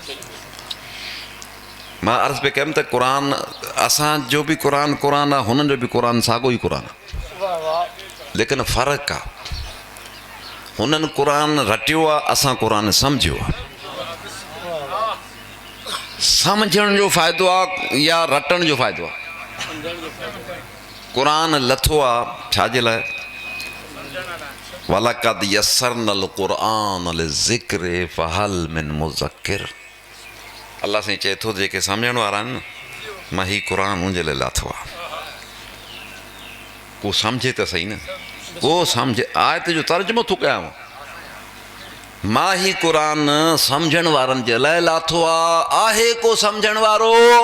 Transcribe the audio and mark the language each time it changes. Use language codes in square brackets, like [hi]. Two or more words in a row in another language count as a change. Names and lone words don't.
[sd] मां अर्ज़ु पे कयमि त क़ुर असांजो बि क़ुर आहे, हुननि जो बि क़ुर साॻियो ई क़ुर आहे, लेकिन फ़र्क़ु आहे, हुननि क़ुर रटियो आहे, असां क़ुर सम्झियो आहे। सम्झण जो फ़ाइदो आहे या रटण जो फ़ाइदो आहे? क़ुर लथो आहे छाजे लाइ? [ar] ولقد يسرنا القرآن للذكر فهل من مدكر. [sd] अल्लाह साईं चए थो जेके सम्झण वारा आहिनि न, मां ही क़ुर मुंहिंजे लाइ लाथो आहे। को सम्झे त सही न, को सम्झे। आयत जो तर्जुमो थो कयांव, मां ही क़ुर सम्झण वारनि जे लाइ लाथो आहे को सम्झण वारो?